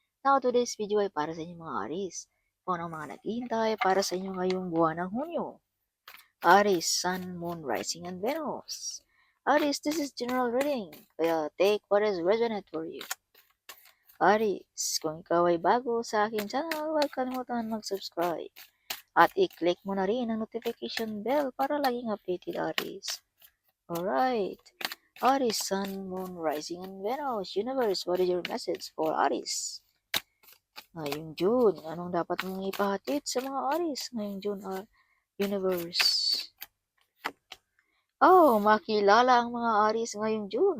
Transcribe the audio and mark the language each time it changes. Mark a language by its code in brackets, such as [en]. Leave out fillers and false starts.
[en] Now, today's video [tl] ay para sa inyong mga Aries. Kung anong mga naghihintay para sa inyo ngayong buwan ng Hunyo. [en] Aries, Sun, Moon, Rising, and Venus. Aries, this is general reading, kaya take what is resonant for you. [tl] Aries, kung ikaw ay bago sa aking channel, huwag kalimutan mag-subscribe. At i-click mo na rin ang notification bell para laging updated, Aries. Alright. [en] Aries, Sun, Moon, Rising, and Venus. Universe, what is your message for Aries? [tl] Ngayong June, anong dapat mong ipahatid sa mga Aries ngayong June, Universe? Oh, makilala ang mga Aries ngayong June.